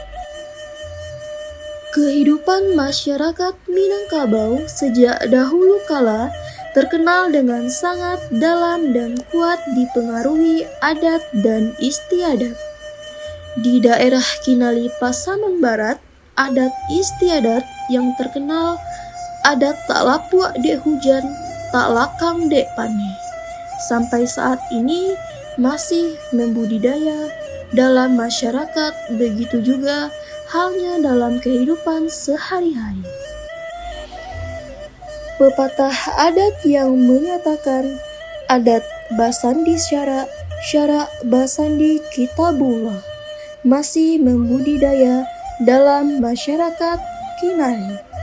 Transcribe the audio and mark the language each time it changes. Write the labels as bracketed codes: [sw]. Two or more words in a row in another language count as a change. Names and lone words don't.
[id] Kehidupan masyarakat Minangkabau sejak dahulu kala terkenal dengan sangat dalam dan kuat dipengaruhi adat dan istiadat. Di daerah Kinali Pasaman Barat, adat istiadat yang terkenal [min] adat tak lapuak dek hujan, tak lakang dek pane. [id] Sampai saat ini masih membudidaya dalam masyarakat, begitu juga halnya dalam kehidupan sehari-hari. Pepatah adat yang menyatakan [min] adat basandi syara, syara basandi kitabullah [id] masih membudidaya dalam masyarakat Kinali.